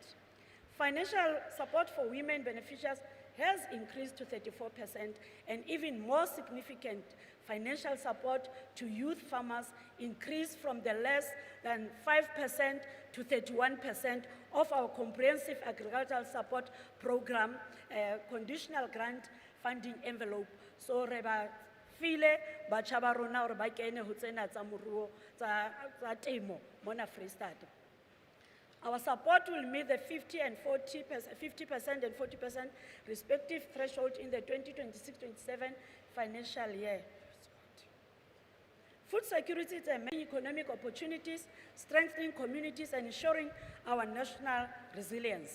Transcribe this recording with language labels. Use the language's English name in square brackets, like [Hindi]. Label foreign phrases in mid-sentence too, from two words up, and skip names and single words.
[English] Financial support for women beneficiaries has increased to 34%, and even more significant, financial support to youth farmers increased from the less than 5% to 31% of our comprehensive agricultural support program, conditional grant funding envelope. [Southern Sotho] So reba file batjha ba rona hore ba kene ho tsena tsa moruo tsa temo mona Freestata. [English] Our support will meet the 50% and 40% respective threshold in the 2026-27 financial year. Food security is a main economic opportunities, strengthening communities and ensuring our national resilience.